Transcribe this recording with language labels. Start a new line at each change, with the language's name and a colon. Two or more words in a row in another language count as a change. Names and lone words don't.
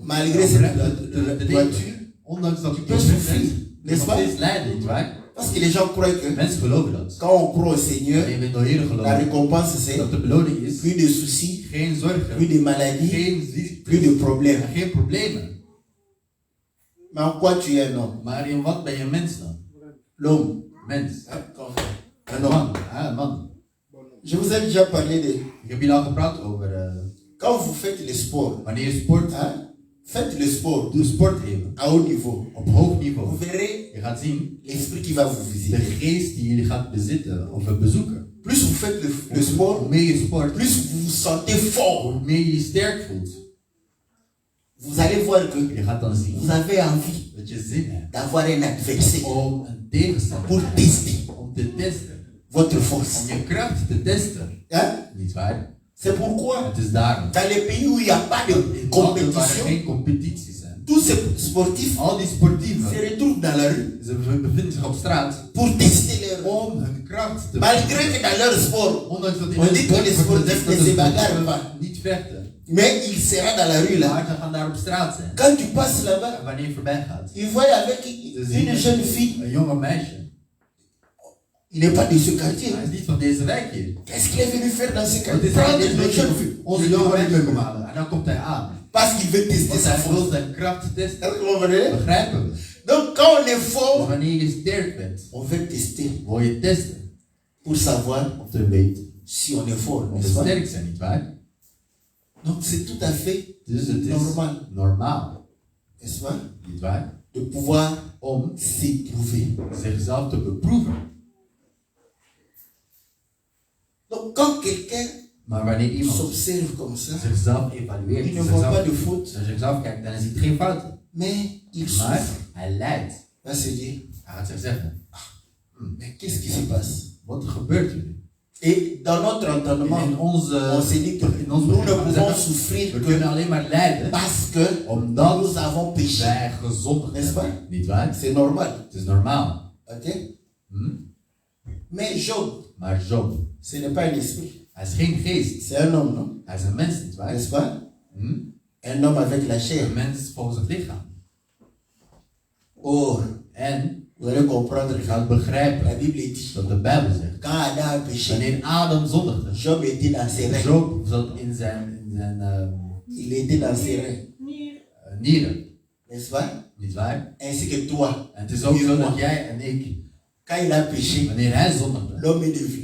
French: Malgré cette te droiture,
Dutch: leven. Ondanks dat je
French: peux souffrir, n'est-ce pas?
Dutch: steeds lijden, nietwaar?
French: Parce que les gens croient que
Dutch: Mensen geloven dat.
French: quand on croit au Seigneur,
Dutch: Wanneer we in de Heer
French: la
Dutch: geloven,
French: récompense c'est
Dutch: dat de beloning is
French: plus de soucis,
Dutch: geen zorgen,
French: plus de maladies,
Dutch: geen
French: plus
Dutch: ziektes,
French: de problèmes.
Dutch: en geen problemen.
French: Mais en quoi tu es un homme?
Dutch: Maar in wat ben je mens dan?
French: L'homme.
Dutch: Mens.
French: Un
Dutch: Een
French: homme.
Dutch: man. Ja, een man.
French: Je vous ai déjà parlé de
Dutch: Ik heb hier al gepraat over
French: quand vous faites le sport,
Dutch: wanneer je sport,
French: hein, faites le sport
Dutch: doe sport even.
French: à haut niveau.
Dutch: Op hoog
French: Vous
Dutch: niveau.
French: verrez
Dutch: Je gaat zien
French: l'esprit qui va vous
Dutch: de
French: visiter.
Dutch: geest die jullie gaat bezitten of bezoeken.
French: Plus vous faites le sport,
Dutch: Hoe meer je sport,
French: plus vous vous sentez fort.
Dutch: hoe meer je je sterk voelt.
French: vous allez voir que
Dutch: Je gaat dan zien
French: vous avez envie
Dutch: dat je zin hebt
French: d'avoir un adversaire
Dutch: om een tegenstander
French: pour
Dutch: te hebben,
French: tester
Dutch: om te testen,
French: votre force.
Dutch: om je kracht te testen.
French: Hein?
Dutch: Niet waar?
French: C'est pourquoi,
Dutch: Het is daarom.
French: dans les pays où il n'y a pas de
Dutch: In landen waar er
French: compétition,
Dutch: geen competities zijn,
French: tous ces sportifs
Dutch: al die sportieven,
French: se retrouvent dans la rue
Dutch: ze bevinden zich op straat
French: pour tester leur.
Dutch: om hun kracht te
French: Malgré que dans leur sport,
Dutch: Ondanks dat in
French: on
Dutch: hun
French: dit que les
Dutch: sport wordt
French: sportifs
Dutch: gezegd dat
French: ne
Dutch: de
French: se bagarrent
Dutch: sportieven
French: pas.
Dutch: niet vechten,
French: Mais il sera dans la rue là.
Dutch: maar ze gaan daar op straat zijn.
French: Quand tu passes là-bas,
Dutch: En wanneer je voorbij gaat,
French: il voit avec une jeune fille.
Dutch: een jonge meisje,
French: Il n'est pas de ce quartier.
Dutch: hij is niet van deze wijk hier.
French: Qu'est-ce qu'il est venu faire dans ce
Dutch: Wat
French: quartier?
Dutch: is hij in
French: Prendre
Dutch: deze
French: une
Dutch: wijk
French: jeune
Dutch: hier?
French: fille.
Dutch: Onze jonge meisje komen halen. En dan komt hij aan.
French: Parce qu'il veut tester
Dutch: Want
French: sa
Dutch: hij
French: force.
Dutch: wil zijn kracht testen.
French: Est-ce que vous comprenez?
Dutch: Begrijpen we?
French: Donc quand on est
Dutch: Dus
French: fort,
Dutch: wanneer je sterk bent,
French: on veut tester
Dutch: wil je testen
French: pour savoir
Dutch: om te weten
French: si on est fort,
Dutch: of
French: n'est-ce
Dutch: we
French: pas?
Dutch: sterk zijn, nietwaar?
French: Donc c'est tout à fait
Dutch: Dus het is
French: normal,
Dutch: normaal,
French: n'est-ce pas?
Dutch: nietwaar?
French: De pouvoir
Dutch: Om
French: s'éprouver.
Dutch: zichzelf te beproeven.
French: Donc quand quelqu'un
Dutch: Maar wanneer iemand
French: s'observe comme ça,
Dutch: zichzelf evalueert,
French: il ne voit pas de
Dutch: zichzelf,
French: faute,
Dutch: naar zichzelf kijkt, dan is het geen fouten.
French: mais il
Dutch: Maar
French: souffre.
Dutch: hij lijdt.
French: Il va se dire,
Dutch: Hij gaat zich zeggen,
French: mais qu'est-ce qui se passe?
Dutch: wat gebeurt er nu?
French: Et dans notre entendement,
Dutch: In onze,
French: on se dit que
Dutch: in ons
French: nous ne
Dutch: begin gaan we
French: pouvons
Dutch: zeggen,
French: souffrir
Dutch: we
French: que
Dutch: kunnen alleen maar lijden
French: parce que
Dutch: omdat
French: nous avons péché.
Dutch: wij gezondigd
French: N'est-ce pas?
Dutch: hebben. Niet waar?
French: C'est normal.
Dutch: Het is normaal.
French: Ok? Hm? Mais Job,
Dutch: Maar Job,
French: ce n'est pas un esprit.
Dutch: hij is geen geest.
French: C'est un homme, non?
Dutch: Hij is een mens, niet waar?
French: N'est-ce pas? Hm? Un homme avec la chair.
Dutch: Een mens volgens het lichaam.
French: Or,
Dutch: En
French: vous allez comprendre
Dutch: je
French: que
Dutch: gaat
French: la
Dutch: begrijpen
French: Bible dit,
Dutch: dat de Bijbel zegt,
French: quand Adam a péché,
Dutch: wanneer Adam zondigde,
French: Job était dans ses reins.
Dutch: Job zat in zijn
French: Il était dans ses reins.
Dutch: nieren,
French: N'est-ce pas?
Dutch: niet waar?
French: Ainsi que toi.
Dutch: En het is ook zo dat jij en ik,
French: Quand il a péché,
Dutch: wanneer hij zondigde,
French: l'homme est devenu